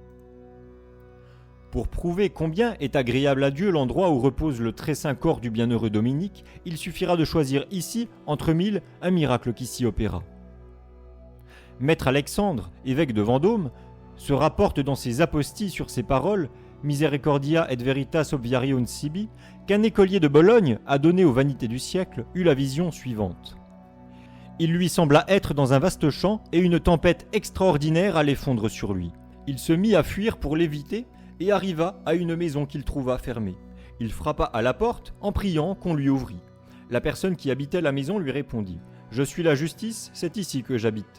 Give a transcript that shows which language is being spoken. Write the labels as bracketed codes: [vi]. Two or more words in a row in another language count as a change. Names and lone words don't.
[fr] Pour prouver combien est agréable à Dieu l'endroit où repose le très saint corps du bienheureux Dominique, il suffira de choisir ici, entre 1000, un miracle qui s'y opéra. Maître Alexandre, évêque de Vendôme, se rapporte dans ses aposties sur ces paroles « [la] Misericordia et veritas obviarium sibi [fr] » qu'un écolier de Bologne, adonné aux vanités du siècle, eut la vision suivante. Il lui sembla être dans un vaste champ et une tempête extraordinaire allait fondre sur lui. Il se mit à fuir pour l'éviter et arriva à une maison qu'il trouva fermée. Il frappa à la porte en priant qu'on lui ouvrît. La personne qui habitait la maison lui répondit « Je suis la justice, c'est ici que j'habite.